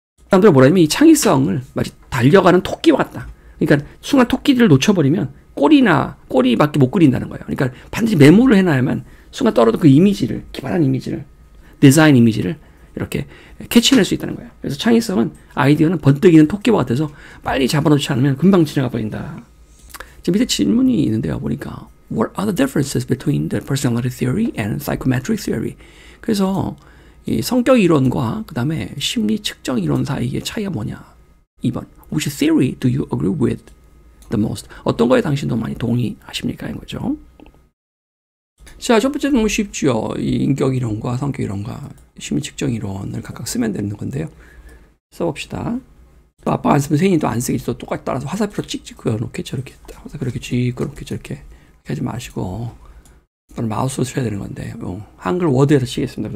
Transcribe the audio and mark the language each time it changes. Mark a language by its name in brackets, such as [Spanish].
[Korean] 사람들은 뭐라 하면 이 창의성을 마치 달려가는 토끼와 같다. 그러니까 순간 토끼를 놓쳐버리면 꼬리밖에 못 그린다는 거예요. 그러니까 반드시 메모를 해놔야만 순간 떨어진 그 이미지를, 기발한 이미지를, 디자인 이미지를 이렇게 캐치해낼 수 있다는 거예요. 그래서 창의성은, 아이디어는 번뜩이는 토끼와 같아서 빨리 잡아놓지 않으면 금방 지나가 버린다. 지금 밑에 질문이 있는데요. 보니까 [English] What are the differences between the personality theory and psychometric theory? [Korean] 그래서 이 성격 이론과 그 다음에 심리 측정 이론 사이의 차이가 뭐냐? 2번. [English] Which theory do you agree with the most? [Korean] 어떤 거에 당신도 많이 동의하십니까? 인 거죠. 자, 첫 번째는 너무 쉽죠. 이 인격 이론과 성격 이론과 심리 측정 이론을 각각 쓰면 되는 건데요. 써봅시다. 또 아빠가 안 쓰면 세인이 또 안 쓰겠지. 또 똑같이 따라서 화살표로 찍찍 그어놓게 저렇게 화살표 이렇게 찍 그렇게 저렇게 하지 마시고 또는 마우스로 쳐야 되는 건데 한글 워드에서 치겠습니다.